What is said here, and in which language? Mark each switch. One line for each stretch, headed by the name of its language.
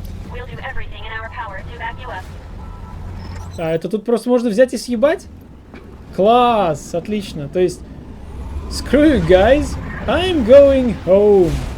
English: We'll do everything in our power to back you up.
Russian: А, это тут просто можно взять и съебать? Класс, отлично. То есть,
English: screw you guys, I'm going home.